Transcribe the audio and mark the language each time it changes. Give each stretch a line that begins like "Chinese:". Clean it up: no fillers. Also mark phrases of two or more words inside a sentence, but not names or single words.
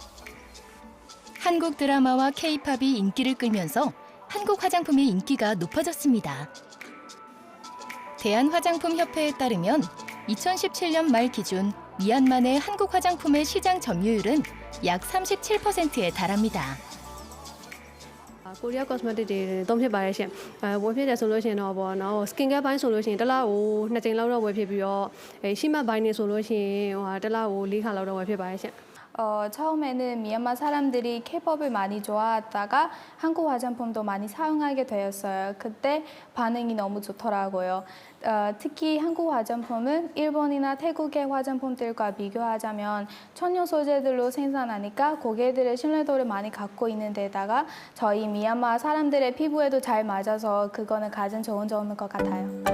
Korean: 한국 드라마와 K-팝이 인기를 끌면서 한국 화장품의 인기가 높아졌습니다. 대한화장품협회에 따르면 2017년 말 기준 미얀마 내 한국 화장품의 시장 점유율은 약 37%에 달합니다.
English: Korea cosmetic
Burmese: တွေသုံးဖြစ်ပါတယ်ရှင်။ဝယ်ဖြစ်တယ်ဆိုလို့ရှိရင်တော့ပေါ့နော်
English: skin care
Burmese: ဘိုင်းဆိုလို့ရှိရင်တစ်လကို2ကြိမ်လောက်တော့ဝယ်ဖြစ်ပြီးတော့ရှိမှတ်ဘိုင်းနေဆိုလို့ရှိရင်တစ်လကို4ခါလောက်တော့ဝယ်ဖြစ်ပါတယ်ရှင်။
Korean: 처음에는 미얀마 사람들이 K-팝을 많이 좋아하다가 한국 화장품도 많이 사용하게 되었어요. 그때 반응이 너무 좋더라고요. 특히 한국 화장품은 일본이나 태국의 화장품들과 비교하자면 천연 소재들로 생산하니까 고객들의 신뢰도를 많이 갖고 있는 데다가 저희 미얀마 사람들의 피부에도 잘 맞아서 그거는 가장 좋은 점인 것 같아요.